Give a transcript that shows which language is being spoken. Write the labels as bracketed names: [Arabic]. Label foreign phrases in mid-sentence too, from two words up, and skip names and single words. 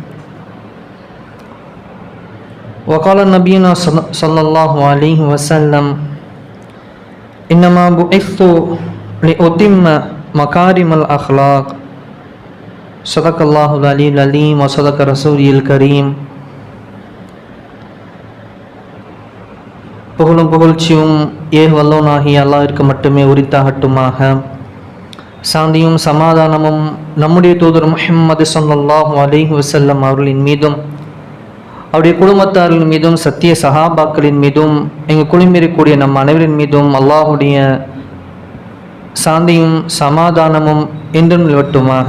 [Arabic] وقال نبينا صلى الله عليه وسلم إنما بعثت لأتم مكارم الأخلاق صدق الله العلي العليم وصدق رسوله الكريم. [Tamil] புகழும் புகழ்ச்சியும் வல்லோனாகிய அல்லாஹ்விற்கு மட்டுமே உரித்தாகட்டுமாக. சாந்தியும் சமாதானமும் நம்முடைய தூதர் முஹம்மது [Arabic] صلى الله عليه وسلم [Tamil] அவர்களின் மீதும் அவருடைய குடும்பத்தார்கள் மீதும் சத்திய சஹாபாக்களின் மீதும் எங்கள் குழுமிருக்கக்கூடிய நம் அனைவரின் மீதும் அல்லாஹுடைய சாந்தியும் சமாதானமும் என்றும் நிலவட்டுமாக.